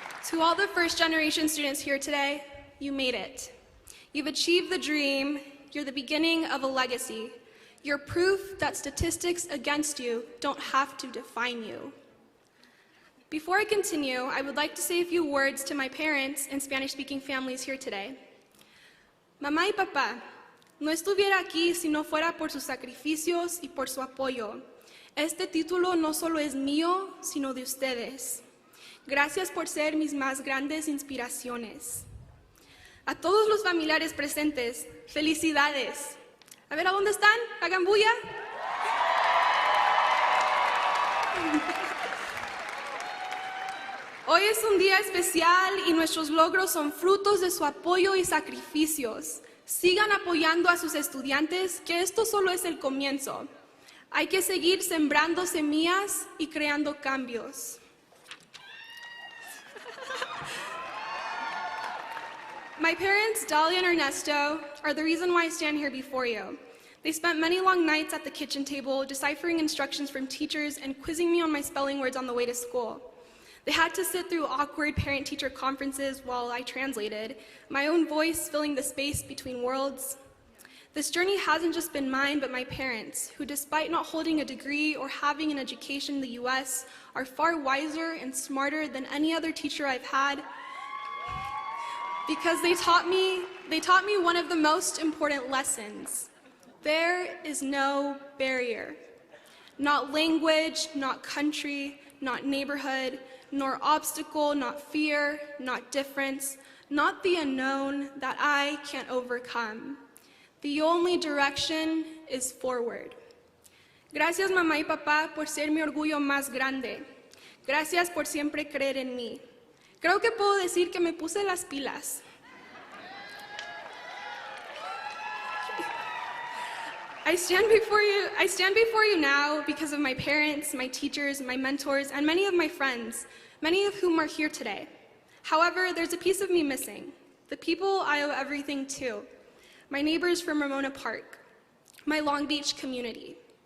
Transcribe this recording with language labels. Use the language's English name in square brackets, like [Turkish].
[English] To all the first-generation students here today, you made it. You've achieved the dream. You're the beginning of a legacy. You're proof that statistics against you don't have to define you. Before I continue, I would like to say a few words to my parents and Spanish-speaking families here today. [Spanish] Mamá y papá, no estuviera aquí si no fuera por sus sacrificios y por su apoyo. Este título no solo es mío, sino de ustedes. Gracias por ser mis más grandes inspiraciones. A todos los familiares presentes, felicidades. A ver, ¿a dónde están? Hagan bulla. Hoy es un día especial y nuestros logros son frutos de su apoyo y sacrificios. Sigan apoyando a sus estudiantes, que esto solo es el comienzo. Hay que seguir sembrando semillas y creando cambios. [English] My parents, Dahlia and Ernesto, are the reason why I stand here before you. They spent many long nights at the kitchen table deciphering instructions from teachers and quizzing me on my spelling words on the way to school. They had to sit through awkward parent-teacher conferences while I translated, my own voice filling the space between worlds. This journey hasn't just been mine, but my parents, who despite not holding a degree or having an education in the US, are far wiser and smarter than any other teacher I've had, because they taught me one of the most important lessons. There is no barrier. Not language, not country, not neighborhood, nor obstacle, not fear, not difference, not the unknown that I can't overcome. The only direction is forward. [Spanish] Gracias, mamá y papá, por ser mi orgullo más grande. Gracias por siempre creer en mí. Creo que puedo decir que me puse las pilas. [English] I stand before you now because of my parents, my teachers, my mentors, and many of my friends, many of whom are here today. However, there's a piece of me missing, the people I owe everything to, my neighbors from Ramona Park, my Long Beach community.